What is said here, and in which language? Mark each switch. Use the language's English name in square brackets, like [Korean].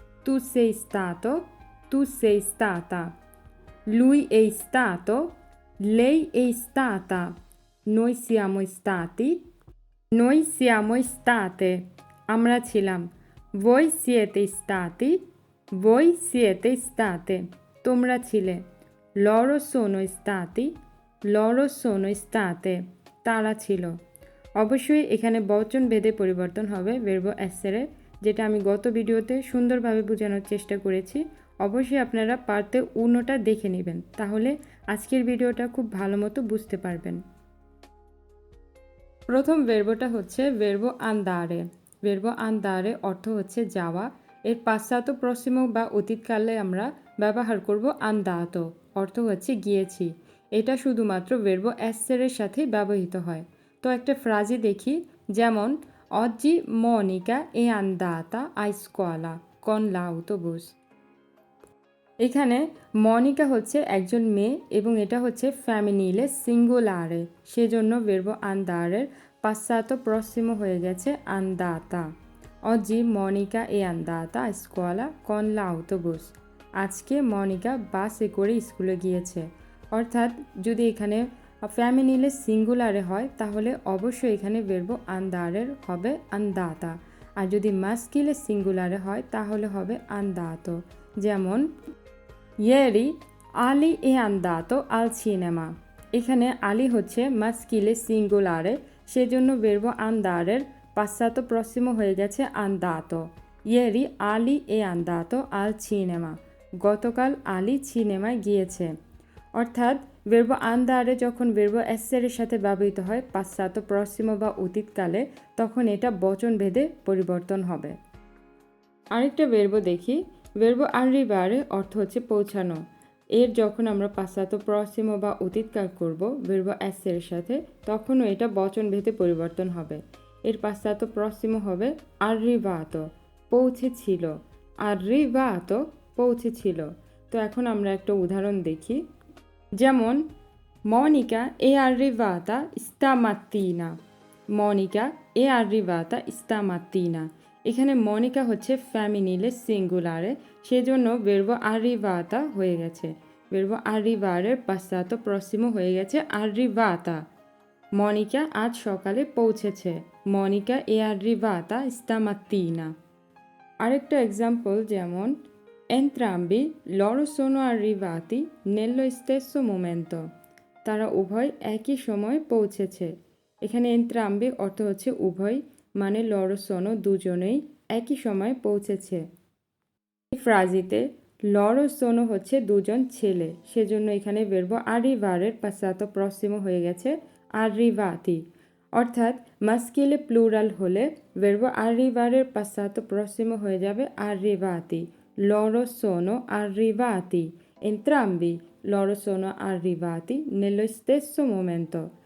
[Italian] tu sei stato, tu sei stata, lui è stato, lei è stata, noi siamo stati, noi siamo state, [Bangla] আমরা ছিলাম। [Italian] voi siete stati, voi siete state, [Bangla] তোমরা ছিলে। [Italian] loro sono stati, loro sono state, [Bangla] তারা ছিল। অবশ্যই এখানে বচন ভেদে পরিবর্তন হবে verbo essere, যেটা আমি গত ভিডিওতে সুন্দরভাবে বোঝানোর চেষ্টা করেছি। অবশ্যই আপনারা পার্টে 1টা দেখে নেবেন, তাহলে আজকের ভিডিওটা খুব ভালো মতো বুঝতে পারবেন। প্রথম ভার্বটা হচ্ছে verbo andare। verbo andare অর্থ হচ্ছে যাওয়া। এর passato prossimo বা অতীতকালে আমরা ব্যবহার করব andato, অর্থ হচ্ছে গিয়েছি। এটা শুধুমাত্র verbo essere এর সাথে ব্যবহৃত হয়। তো একটা ফ্রাজি দেখি, যেমন [Italian] oggi Monica è andata a scuola con l'autobus। [Bangla] এখানে মনিকা হচ্ছে একজন মেয়ে এবং এটা হচ্ছে ফ্যামিনিলে সিঙ্গুলারে, সেজন্য verbo andare passato prossimo হয়ে গেছে andata। [Italian] oggi Monica è andata a scuola con l'autobus, [Bangla] আজকে মনিকা বাসে করে স্কুলে গিয়েছে। অর্থাৎ যদি এখানে ফ্যামিনিলে সিঙ্গুলারে হয় তাহলে অবশ্যই এখানে verbo andare হবে andata, আর যদি মাস্কিলে সিঙ্গুলারে হয় তাহলে হবে andato। যেমন [Italian] ieri Ali è andato al cinema, [Bangla] এখানে আলী হচ্ছে মাস্কিলে সিঙ্গুলারে, সেজন্য verbo andare passato prossimo হয়ে গেছে andato। [Italian] ieri Ali è andato al cinema, [Bangla] গতকাল আলী সিনেমায় গিয়েছে। অর্থাৎ verbo andare যখন verbo essere এর সাথে ব্যবহৃত হয় passato prossimo বা অতীতকালে, তখন এটা বচন ভেদে পরিবর্তন হবে। আরেকটা verbo দেখি, verbo arrivare অর্থ হচ্ছে পৌঁছানো। এর যখন আমরা passato prossimo বা অতীতকাল করব verbo essere এর সাথে, তখনও এটা বচন ভেদে পরিবর্তন হবে। এর passato prossimo হবে arrivato, পৌঁছেছিল। arrivato, পৌঁছেছিল। তো এখন আমরা একটা উদাহরণ দেখি, যেমন [Italian] Monica è arrivata stamattina, Monica è arrivata stamattina। [Bangla] এখানে মনিকা হচ্ছে ফ্যামিনিলে সিঙ্গুলারে, সেজন্য verbo arrivata হয়ে গেছে। verbo arrivare passato prossimo হয়ে গেছে arrivata। মনিকা আজ সকালে পৌঁছেছে, [Italian] Monica è arrivata stamattina। [Bangla] আরেকটা এক্সাম্পল, যেমন [Italian] entrambi loro sono arrivati nello stesso momento, [Bangla] তারা উভয় একই সময় পৌঁছেছে। এখানে entrambi অর্থ হচ্ছে উভয়, মানে loro sono দুজনেই একই সময় পৌঁছেছে। এই ফ্রাজিতে loro sono হচ্ছে দুজন ছেলে, সেজন্য এখানে verbo arrivare passato prossimo হয়ে গেছে arrivati। অর্থাৎ মাস্কিলে প্লুরাল হলে verbo arrivare passato prossimo হয়ে যাবে arrivati। [Italian] loro sono arrivati, entrambi loro sono arrivati nello stesso momento,